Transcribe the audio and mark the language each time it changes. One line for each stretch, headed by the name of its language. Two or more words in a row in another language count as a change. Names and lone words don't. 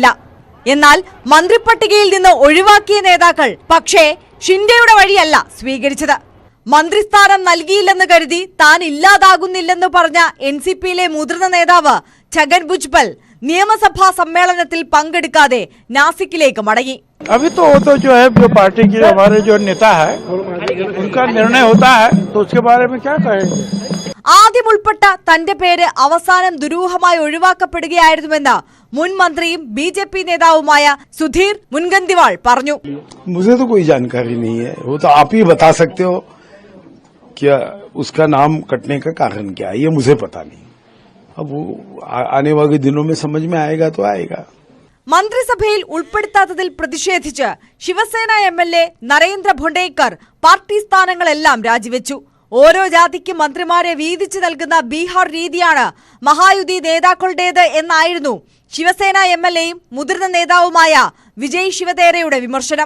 Malayalam: എന്നാൽ മന്ത്രിപ്പട്ടികയിൽ നിന്ന് ഒഴിവാക്കിയ നേതാക്കൾ പക്ഷേ ഷിൻഡെയുടെ വഴിയല്ല സ്വീകരിച്ചത്. മന്ത്രിസ്ഥാനം നൽകിയില്ലെന്ന് കരുതി താൻ ഇല്ലാതാകുന്നില്ലെന്ന് പറഞ്ഞ NCPയിലെ മുതിർന്ന നേതാവ് ഛഗൻ ഭുജ്ബൽ നിയമസഭാ സമ്മേളനത്തിൽ പങ്കെടുക്കാതെ നാസിക്കിലേക്ക് മടങ്ങി.
Hindi: अभी तो वो तो जो है जो पार्टी के हमारे जो नेता है उनका निर्णय होता है तो उसके बारे में क्या कहेंगे.
Malayalam: ആദ്യം ഉൾപ്പെട്ട തന്റെ പേര് അവസാനം ദുരൂഹമായി ഒഴിവാക്കപ്പെടുകയായിരുന്നുവെന്ന് മുൻ മന്ത്രിയും BJP നേതാവുമായ സുധീർ മുൻഗന്തിവാൾ പറഞ്ഞു.
Hindi: मुझे तो कोई जानकारी नहीं है, वो तो आप ही बता सकते हो क्या उसका नाम कटने का कारण क्या है, ये मुझे पता नहीं. अब वो आने वाले दिनों में समझ में आएगा तो आएगा.
Malayalam: മന്ത്രിസഭയിൽ ഉൾപ്പെടുത്താത്തതിൽ പ്രതിഷേധിച്ച് ശിവസേന MLA നരേന്ദ്ര ഭൊണ്ടേക്കർ പാർട്ടി സ്ഥാനങ്ങളെല്ലാം രാജിവെച്ചു. ഓരോ ജാതിക്ക് മന്ത്രിമാരെ വീതിച്ചു നൽകുന്ന ബീഹാർ രീതിയാണ് മഹായുതി നേതാക്കളുടേത് എന്നായിരുന്നു ശിവസേന MLAയും മുതിർന്ന നേതാവുമായ വിജയ് ശിവതേരയുടെ വിമർശനം.